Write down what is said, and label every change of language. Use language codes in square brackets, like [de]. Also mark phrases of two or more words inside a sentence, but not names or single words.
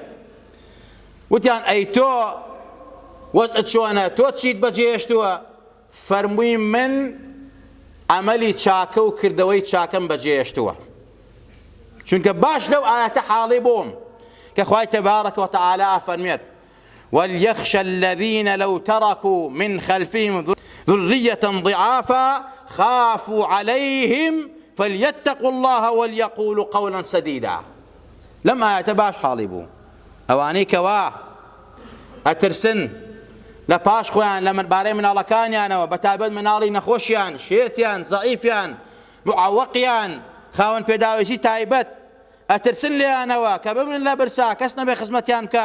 [ckb] وتیان ئەی تۆ وەزعت چۆنە، تۆ چیت بەجێهێشتووە؟ فەرمووی من عەمەلی چاکە و کردەوەی چاکەم بەجێهێشتووە. چونکە باش لەو ئاەتە حاڵی بووم کە خوای [ar] تەبارەکە وتەعالە فەرمێت وَلْيَخْشَ الَّذِينَ لَوْ تَرَكُوا مِنْ خَلْفِهِمْ ذُرِّيَّةً ضِعَافًا خَافُوا عَلَيْهِمْ فَلْيَتَّقُوا اللَّهَ وَلْيَقُولُوا قَوْلًا سَدِيدًا. [ckb] لەم ئاەتە باش حاڵی بوو ئەوانەی کەوا ئەترسن لە پاش خۆیان لە بارەی مناڵەکانیانەوە، بەتایبەت مناڵی نەخۆشیان، شێتیان، زەعیفیان، معەوەقیان، خاوەن پێداویستی تایبەت، ئەترسن لێیانەوە کە بمرن لە برسا کەس نەبێ خزمەتیان بکە.